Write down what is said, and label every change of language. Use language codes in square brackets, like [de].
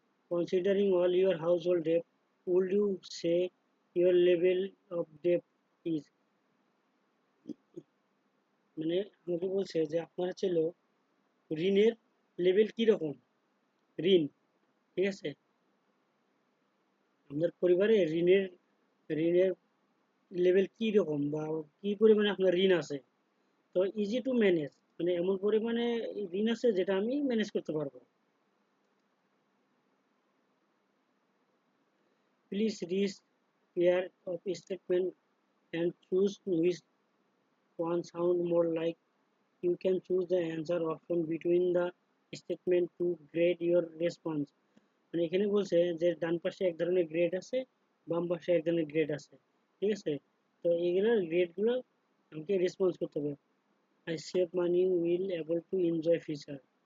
[en] Considering all your household debt, would you say your level of debt is, [bn] মানে আমাকে বলছে যে আপনার ছিল ঋণের লেভেল কি রকম, ঋণ, ঠিক আছে? আপনার পরিবারে ঋণের লেভেল কি রকম বা কি পরিমাণে আপনার ঋণ আছে। তো ইজি টু ম্যানেজ, মানে এমন পরিমাণে ঋণ আছে যেটা আমি ম্যানেজ করতে পারবো। [en] Please read pair of statement and choose which one sound more like. You can choose the answer option between the statement to grade your response. [bn] মানে এখানে বলছে যে ডান পাশে এক ধরনের গ্রেড আছে, বাম পাশে এক ধরনের গ্রেড আছে, ঠিক আছে? তো এইগুলোর গ্রেডগুলো আমাকে রেসপন্স করতে হবে। [en] I save money will able to enjoy future.